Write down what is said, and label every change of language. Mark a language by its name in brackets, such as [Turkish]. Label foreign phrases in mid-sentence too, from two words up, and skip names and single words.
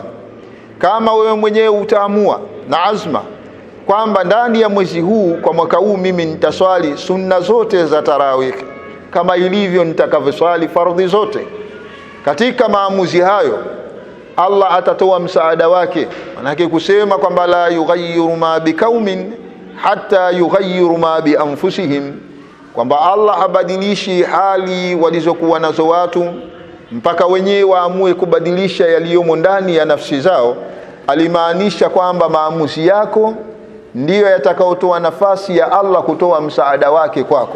[Swahili] Kama wewe mwenyewe utaamua na azma kwamba ndani ya mwezi huu kwa mwaka huu mimi nitaswali sunna zote za tarawih kama ilivyo nitakavyoswali fardhi zote, katika maamuzi hayo Allah atatoa msaada wake. Manake kusema kwamba [Arabic] لا يغير ما بقوم حتى يغيروا ما بأنفسهم, [Swahili] kwamba Allah habadilishi hali walizokuwa nazo watu mpaka wenyewe waamue kubadilisha yaliyomo ndani ya nafsi zao, alimaanisha kwamba maamuzi yako ndiyo yatakaotoa nafasi ya Allah kutoa msaada wake kwako.